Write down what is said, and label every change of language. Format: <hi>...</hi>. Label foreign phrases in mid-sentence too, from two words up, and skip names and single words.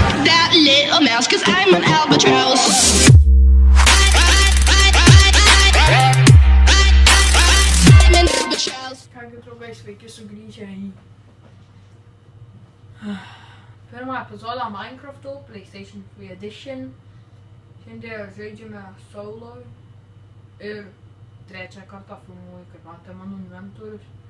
<en>that little mouse, 'cause I'm an albatross. I'm an albatross.</en> <lt>Kągi draugai, sveiki sugrįžę į pirmą epizodą Minecrafto PlayStation 3 Edition. Šiandien žaidžiame solo ir trečią kartą filmuoju, kaip matė mano inventorius.</lt>